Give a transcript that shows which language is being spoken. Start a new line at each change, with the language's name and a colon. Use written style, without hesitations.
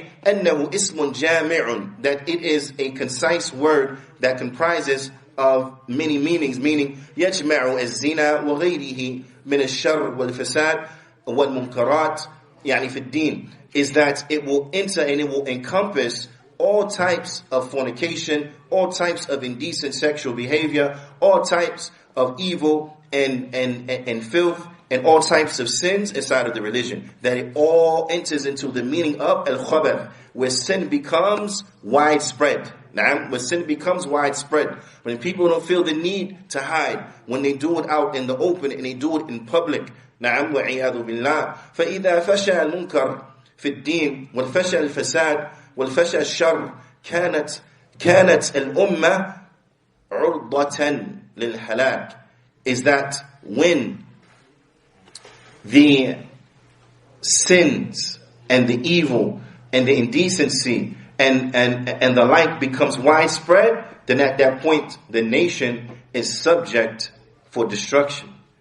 Arabic: أنه اسم جامع,
English: that it is a concise word that comprises of many meanings, meaning
Arabic: يجمع الزنا وغيره من الشر والفساد والمنكرات في الدين,
English: is that it will enter and it will encompass all types of fornication, all types of indecent sexual behavior, all types of evil and filth, and all types of sins inside of the religion. That it all enters into the meaning of al-khabath, where sin becomes widespread. When sin becomes widespread, when people don't feel the need to hide, when they do it out in the open and they do it in public.
Arabic: نعم وعياذ بالله. فإذا فشى المنكر في الدين والفشى الفساد والفشى الشر كانت الأمة عرضة للهلاك.
English: Is that when the sins and the evil and the indecency and the like becomes widespread, then at that point the nation is subject for destruction.